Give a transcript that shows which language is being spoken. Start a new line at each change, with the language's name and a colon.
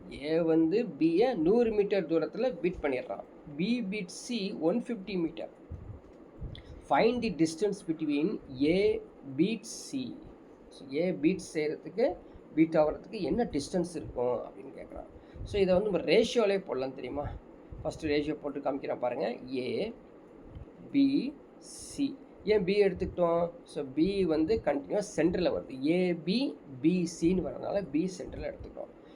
Tamil: A வந்து பியை 100 metre தூரத்தில் பீட் பண்ணிடுறான்.
English: B beats C 150 metre. Find the distance between A beats C.
Tamil: So
English: A beats
Tamil: செய்கிறதுக்கு, beat ஆகிறதுக்கு என்ன டிஸ்டன்ஸ் இருக்கும் அப்படின்னு கேட்குறான். ஸோ இதை வந்து நம்ம ரேஷியோலே போடலாம், தெரியுமா? ஃபஸ்ட்டு ரேஷியோ போட்டு காமிக்கிறேன் பாருங்கள். A B C. ஏன் பி எடுத்துக்கிட்டோம்? ஸோ பி வந்து கண்டினியூஸ் சென்டரில் வருது. ஏபி பிசின்னு வரதுனால பி சென்டரில் எடுத்துக்கிட்டோம்.